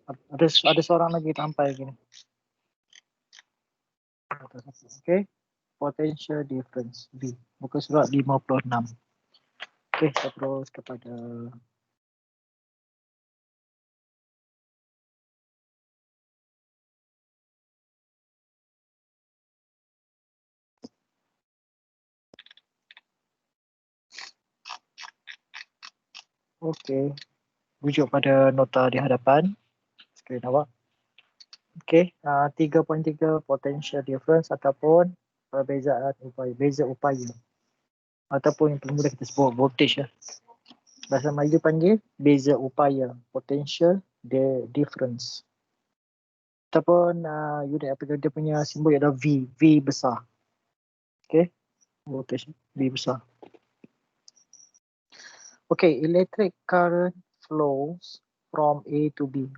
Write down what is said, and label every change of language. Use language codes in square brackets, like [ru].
[ms] Ada seorang lagi sampai gini. [en] Okay, potential difference V. [ms] Muka surat 56. Okay, kita terus kepada okay, rujuk pada nota di hadapan skrin awak. Okay, 3.3 potential difference ataupun perbezaan upaya, beza upaya. Ataupun yang paling mudah kita sebut voltage lah. Bahasa Melayu panggil beza upaya, potential difference. Ataupun unit apa dia punya simbol ialah V, V besar. Okay, voltage V besar. [en] Okay, electric current flows from A to B.